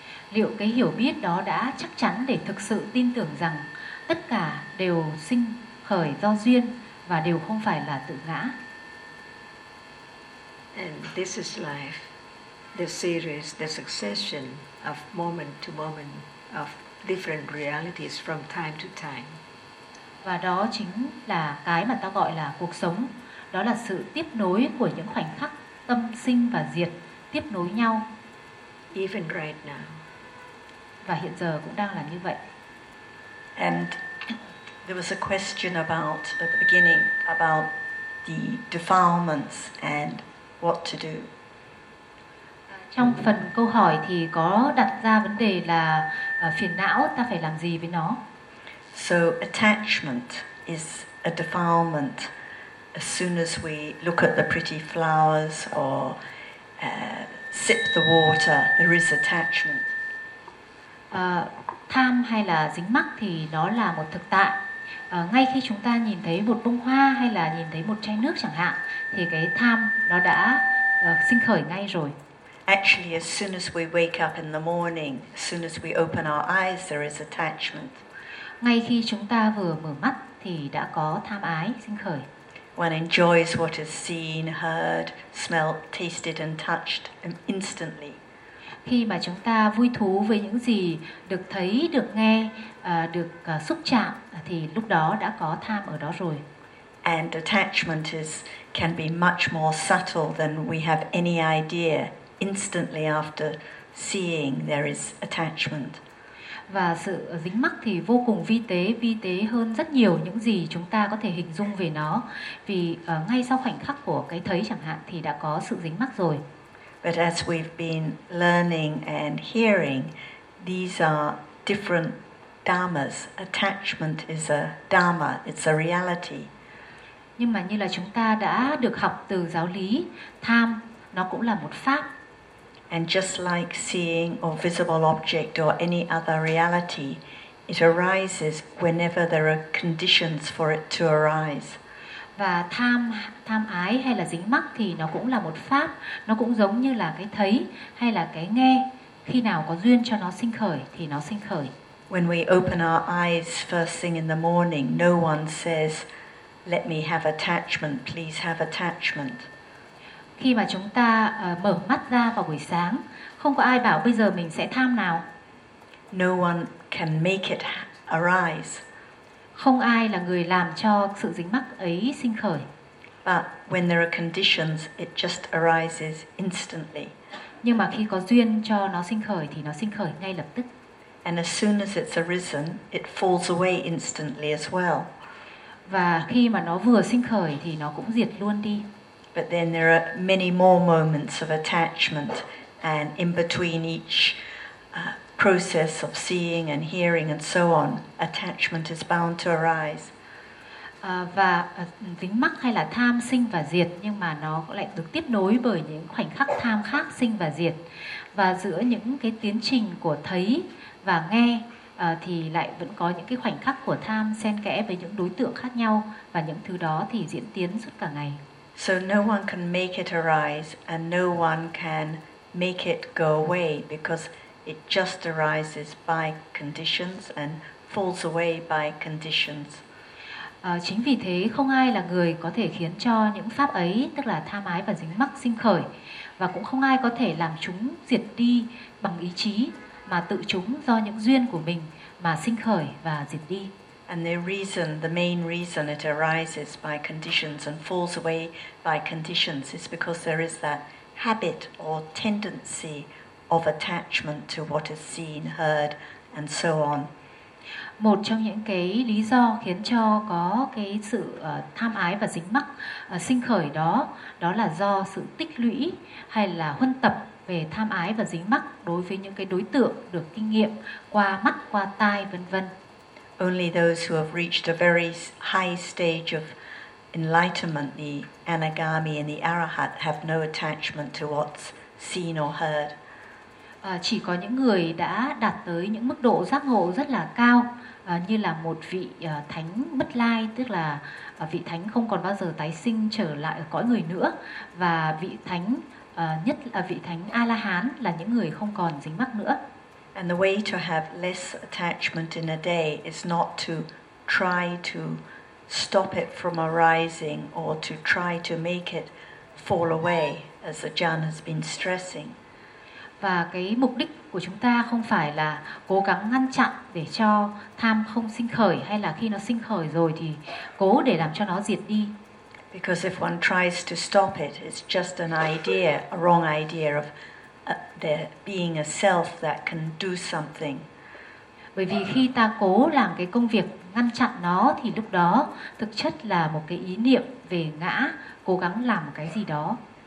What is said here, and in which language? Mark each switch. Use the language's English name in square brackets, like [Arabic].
[Vietnamese] Liệu cái hiểu biết đó đã chắc chắn để thực sự tin tưởng rằng tất cả đều sinh khởi do duyên và đều không phải là tự ngã? [English] And this is life, the series, the succession of moment to moment of different realities from time to time. [Vietnamese] Và đó chính là cái mà ta gọi là cuộc sống. Đó là sự tiếp nối của những khoảnh khắc tâm sinh và diệt tiếp nối nhau. [English] Even right now. [Vietnamese] Và hiện giờ cũng đang là như vậy. [English] And there was a question about at the beginning about the defilements and what to do. [Vietnamese] Trong phần câu hỏi thì có đặt ra vấn đề là phiền não ta phải làm gì với nó. [English] So attachment is a defilement as soon as we look at the pretty flowers or sip the water, there is attachment. [Vietnamese] Tham hay là dính mắc thì nó là một thực tại. Ngay khi chúng ta nhìn thấy một bông hoa hay là nhìn thấy một chai nước chẳng hạn thì cái tham nó đã sinh khởi ngay rồi. [English] Actually, as soon as we wake up in the morning, as soon as we open our eyes, there is attachment. [Vietnamese] Ngay khi chúng ta vừa mở mắt thì đã có tham ái sinh khởi. [English] One enjoys what is seen, heard, smelled, tasted and touched instantly. [Vietnamese] Khi mà chúng ta vui thú với những gì được thấy, được nghe, được xúc chạm thì lúc đó đã có tham ở đó rồi. [English] And attachment can be much more subtle than we have any idea. Instantly after seeing, there is attachment. [Vietnamese] Và sự dính mắc thì vô cùng vi tế hơn rất nhiều những gì chúng ta có thể hình dung về nó. Vì ngay sau khoảnh khắc của cái thấy chẳng hạn thì đã có sự dính mắc rồi. [English] But as we've been learning and hearing, these are different dharmas. Attachment is a dharma, it's a reality. [Vietnamese] Nhưng mà như là chúng ta đã được học từ giáo lý, tham nó cũng là một pháp. [English] And just like seeing or visible object or any other reality, it arises whenever there are conditions for it to arise. [Vietnamese] Và tham ái hay là dính mắc thì nó cũng là một pháp, nó cũng giống như là cái thấy hay là cái nghe, khi nào có duyên cho nó sinh khởi thì nó sinh khởi. [English] When we open our eyes first thing in the morning, no one says, "Let me have attachment, please have attachment." [Vietnamese] Khi mà chúng ta mở mắt ra vào buổi sáng, không có ai bảo bây giờ mình sẽ tham nào. [English] No one can make it arise. [Vietnamese] Không ai là người làm cho sự dính mắc ấy sinh khởi. [English] But when there are conditions, it just arises instantly. [Vietnamese] Nhưng mà khi có duyên cho nó sinh khởi thì nó sinh khởi ngay lập tức. [English] And as soon as it's arisen, it falls away instantly as well. [Vietnamese] Và khi mà nó vừa sinh khởi thì nó cũng diệt luôn đi. [English] But then there are many more moments of attachment, and in between each process of seeing and hearing and so on, attachment is bound to arise. [Vietnamese] Và dính mắc hay là tham sinh và diệt, nhưng mà nó lại được tiếp nối bởi những khoảnh khắc tham khác sinh và diệt. Và giữa những cái tiến trình của thấy và nghe thì lại vẫn có những cái khoảnh khắc của tham xen kẽ với những đối tượng khác nhau, và những thứ đó thì diễn tiến suốt cả ngày. [English] So no one can make it arise and no one can make it go away because it just arises by conditions and falls away by conditions. [Vietnamese] Chính vì thế không ai là người có thể khiến cho những pháp ấy, tức là tham ái và dính mắc sinh khởi, và cũng không ai có thể làm chúng diệt đi bằng ý chí, mà tự chúng do những duyên của mình mà sinh khởi và diệt đi. [English] And the reason, the main reason it arises by conditions and falls away by conditions is because there is that habit or tendency of attachment to what is seen, heard, and so on. [Vietnamese] Một trong những cái lý do khiến cho có cái sự tham ái và dính mắc sinh khởi đó, đó là do sự tích lũy hay là huân tập về tham ái và dính mắc đối với những cái đối tượng được kinh nghiệm qua mắt, qua tai, vân vân. [English] Only those who have reached a very high stage of enlightenment, the anagami and the arahat, have no attachment to what's seen or heard. [Vietnamese] Chỉ có những người đã đạt tới những mức độ giác ngộ rất là cao, như là một vị thánh bất lai, tức là vị thánh không còn bao giờ tái sinh trở lại ở cõi người nữa, và vị thánh nhất là vị thánh A La Hán là những người không còn dính mắc nữa. [English] And the way to have less attachment in a day is not to try to stop it from arising or to try to make it fall away, as the Jhan has been stressing. [Vietnamese] Và cái mục đích của chúng ta không phải là cố gắng ngăn chặn để cho tham không sinh khởi, hay là khi nó sinh khởi rồi thì cố để làm cho nó diệt đi. [English] Because if one tries to stop it, it's just an idea, a wrong idea of there being a self that can do something. [Vietnamese] Bởi vì khi ta cố làm cái công việc ngăn chặn nó thì lúc đó thực chất là một cái ý niệm về ngã, cố gắng làm cái gì đó.